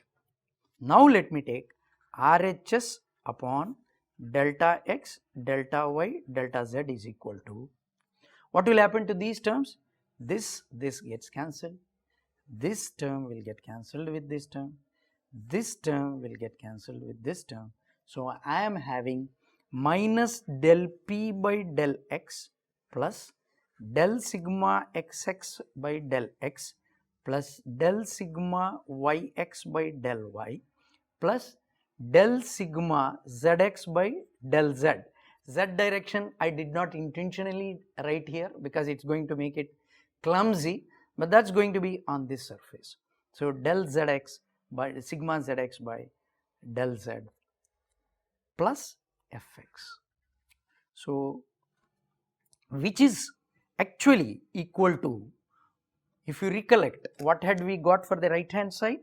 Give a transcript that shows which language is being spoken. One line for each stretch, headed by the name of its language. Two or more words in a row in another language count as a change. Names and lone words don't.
English: Now let me take RHS upon delta x delta y delta z is equal to, what will happen to these terms? This gets cancelled, this term will get cancelled with this term will get cancelled with this term. So I am having minus del p by del x plus del sigma xx by del x plus del sigma yx by del y plus del sigma zx by del z. Z direction I did not intentionally write here because it's going to make it clumsy, but that's going to be on this surface. So del zx by sigma zx by del z plus fx. So which is actually equal to, if you recollect, what had we got for the right hand side?